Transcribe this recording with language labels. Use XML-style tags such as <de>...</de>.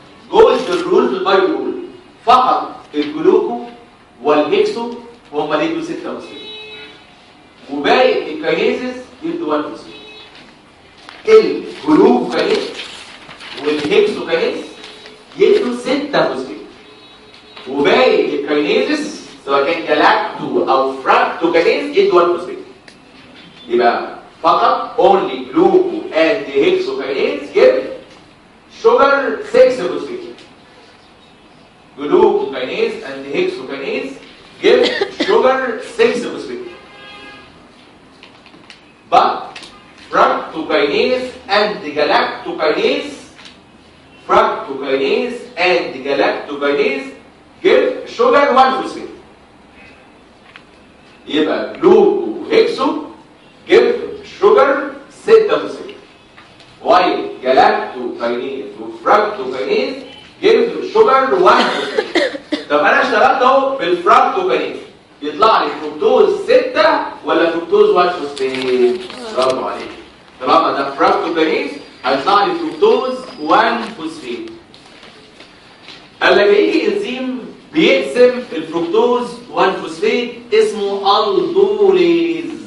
<ar>جولد الرول بالباي رول فقط الجلوكو والهيكسو هم اللي يدوا 6 فوسفات وباقي الكاينيزز يدوا 1 فوسفات. الجلوكوكاينيز والهيكسوكاينيز يدوا 6 فوسفات وباقي الكاينيزز سواء كان جلاكتو او فراكتوكاينيز يدوا 1 فوسفات. يبقى فقط</ar> <en>only gluco and hexokinase give sugar 6 phosphate. Glucokinase and hexokinase give sugar 6 phosphate. But fructokinase and galactokinase fructokinase and galactokinase give sugar 1 phosphate.</en> <ar>يبقى جلوكو هيكسو</ar> <en>give sugar 6 phosphate. while galactokinase وفركتوكينيز give sugar 1 phosphate.</en> <ar>طب انا اشتغلت اهو بالفركتوكينيز يطلع لي فركتوز 6 ولا فركتوز 1 فوسفيت؟ برافو عليك. طالما ده فركتوكينيز هيطلع لي فركتوز 1 فوسفيت. قال لك يجي انزيم بيقسم الفركتوز 1 فوسفيت اسمه الدوليز.</ar>